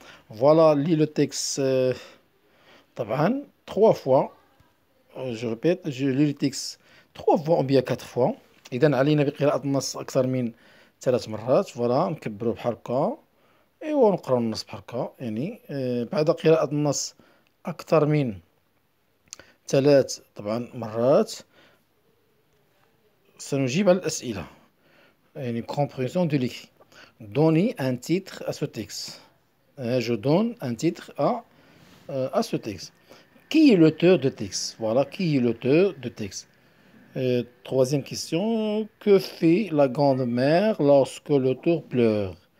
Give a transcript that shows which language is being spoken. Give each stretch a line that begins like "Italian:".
French: Voilà, lis le texte
Arabic: طبعا
French: 3 fois. Je répète, je lis le texte 3 fois ou bien 4 fois.
Arabic: إذا علينا بقراءة النص أكثر من 3 مرات. فوالا نكبروا بحال هكا، إيوا نقراو النص بحال هكا. يعني بعد قراءة النص أكثر من 3 طبعا مرات سنجيب على الأسئلة.
French: يعني compréhension de l'écrit. Donnez un titre à ce texte. Je donne un titre à ce texte. Qui est l'auteur de texte? Voilà, qui est l'auteur de texte? Troisième question. Que fait la grande-mère lorsque l'auteur pleure?